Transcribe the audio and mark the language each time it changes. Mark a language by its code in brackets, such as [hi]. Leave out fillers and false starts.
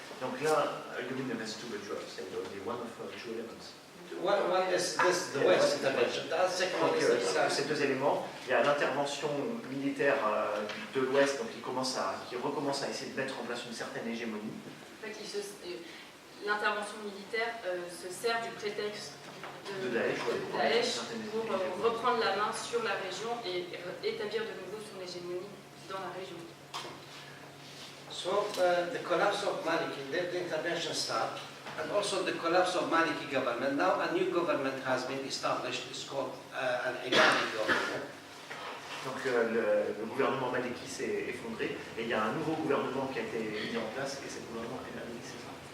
[fr] Donc là, [en] you mean there's two withdrawals, and only one of two elements. One is this, the West intervention. The second one [fr] Donc, [en] is the Islam. [fr] ces deux éléments, il y a l'intervention militaire de l'Ouest, donc qui recommence à essayer de mettre en place une certaine hégémonie. En fait, l'intervention militaire se sert du prétexte de Daesh pour reprendre la main sur la région et établir de nouveau son hégémonie dans la région. [en] So the collapse of Maliki, the intervention started, and also the collapse of Maliki government. Now a new government has been established. It's called an Ibadi government. [fr] Donc le gouvernement Maliki s'est effondré et il y a un nouveau gouvernement qui a été mis en place et c'est le gouvernement Al-Abadi, c'est ça?